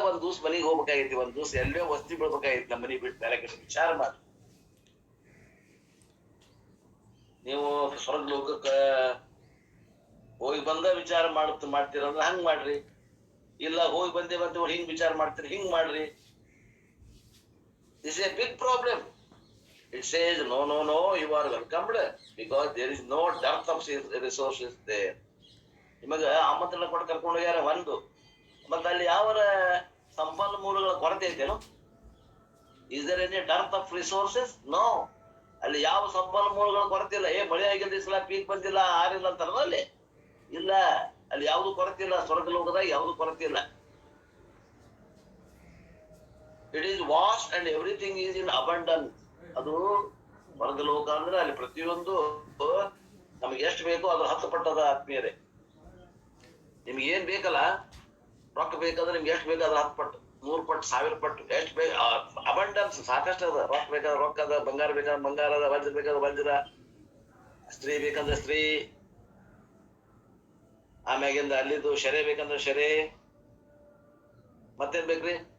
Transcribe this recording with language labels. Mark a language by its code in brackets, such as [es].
[kn] ಒಂದ್ ದಿವ್ಸ ಮನೆಗೆ ಹೋಗ್ಬೇಕಾಗೈತಿ, ಒಂದ್ ದಿವ್ಸ ಎಲ್ಲೇ ವಸ್ತಿ ಬೀಳ್ಬೇಕಾಗೈತಿ, ನಮ್ಮ ಮನೆಗೆ ಬಿಟ್ಟು ಬೇರೆ ಕಡೆ ವಿಚಾರ ಮಾಡಿ. ನೀವು ಸ್ವರ್ಗ ಲೋಕಕ್ಕ ಹೋಗಿ ಬಂದ ವಿಚಾರ ಮಾಡ್ತೀರಂದ್ರೆ ಹಂಗ್ ಮಾಡ್ರಿ. ಇಲ್ಲ ಹೋಗಿ ಬಂದೆ ಹಿಂಗ್ ವಿಚಾರ ಮಾಡ್ತೀರಿ, ಹಿಂಗ್ ಮಾಡ್ರಿ. [en] This is a big problem. It says, no, no, no, you are welcomed because there is no dearth of resources there. [kn] ನಿಮಗ ಆಮಂತ್ರಣ ಕೊಟ್ಟು ಕರ್ಕೊಂಡು ಹೋಗ್ಯಾರ ಒಂದು, ಮತ್ತೆ ಅಲ್ಲಿ ಯಾವ ಸಂಪನ್ಮೂಲಗಳ ಕೊರತೆ ಐತೇನು? [en] Is there any dearth of resources? [kn] No. ಅಲ್ಲಿ ಯಾವ ಸಂಪನ್ಮೂಲಗಳ ಕೊರತೆ ಇಲ್ಲ. ಮಳೆ ಆಗಿಲ್ಲ, ಈ ಸಲ ಪೀಕ್ ಬಂದಿಲ್ಲ, ಆರಿಲ್ಲ ಅಂತಾರಲ್ಲ ಅಲ್ಲಿ. ಇಲ್ಲ, ಅಲ್ಲಿ ಯಾವ್ದು ಕೊರತೆ ಇಲ್ಲ. ಸ್ವರ್ಗ ಲೋಕದಾಗ ಯಾವ್ದು ಕೊರತೆ ಇಲ್ಲ. [en] It is vast and everything is in abundance. [kn] ಅದು ಸ್ವರ್ಗ ಲೋಕ ಅಂದ್ರೆ ಅಲ್ಲಿ ಪ್ರತಿಯೊಂದು ನಮ್ಗೆ ಎಷ್ಟು ಬೇಕೋ ಅದ್ರ 10 ಪಟ್ಟದ ಆತ್ಮೀಯರೇ. ನಿಮ್ಗೆ ಏನ್ ಬೇಕಲ್ಲ, ರೊಕ್ಕ ಬೇಕಾದ್ರೆ ನಿಮ್ಗೆ ಎಷ್ಟು ಬೇಕಾದ್ರೆ 10 ಪಟ್ಟು, 100 ಪಟ್ಟು, 1000 ಪಟ್ಟು, ಎಷ್ಟು ಬೇಕು ಅಬಂಡನ್ಸ್ ಸಾಕಷ್ಟು ಅದ. ರೊಕ್ಕ ಬೇಕಾದ್ರೆ ರೊಕ್ಕ ಅದ, ಬಂಗಾರ ಬೇಕಾದ್ರೆ ಬಂಗಾರ ಅದ, ವಜ್ರ ಬೇಕಾದ್ರೆ ವಜ್ರ, ಸ್ತ್ರೀ ಬೇಕಂದ್ರೆ ಸ್ತ್ರೀ, ಆಮ್ಯಾಗಿಂದ ಅಲ್ಲಿದ್ದು ಶೆರೆ ಬೇಕಂದ್ರೆ ಶೆರೆ, ಮತ್ತೇನ್ ಬೇಕ್ರಿ?